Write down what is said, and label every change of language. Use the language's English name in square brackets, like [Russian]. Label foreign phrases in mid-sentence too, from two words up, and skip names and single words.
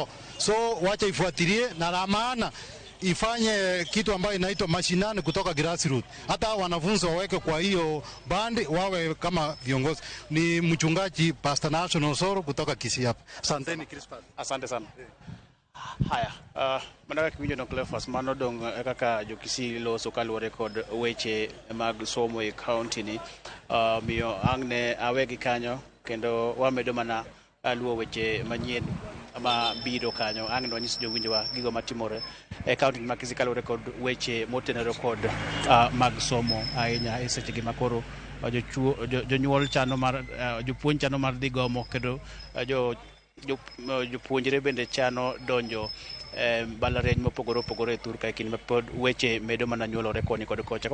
[Swahili] So wacha ifuatilie, na la maana ifanye kitu ambayo inaitwa mashinani kutoka grassroots. Hata wanafunzi waweke kwa hiyo bandi, wawe kama viongozi. Ni mchungaji Pastor National Soro kutoka Kisii hapa. Asanteni Crispas. Asante sana. Haya, [Luo (Kenya and Tanzania)] manaka kiwinjo no Cleophas mano dong kaka jo Kisii loso kaluwore record weche mag somo e county ni, miyo angne awegi kanyo kendo wamedo mana luwo weche manyien ama biro kanyo. Ang' nonyis jowinjwa gigo matimore e county ma Kisii kaluwore kod weche motenore kod mag somo ahinya e sechegi makoro jonyuol chano mar jopuonj chano mar dhi gomo, kendo jopuonjre bende chano donjo balariany mopogore opogore e thur ka kinde ma pod weche medo mana nyuolore koni kod kocha.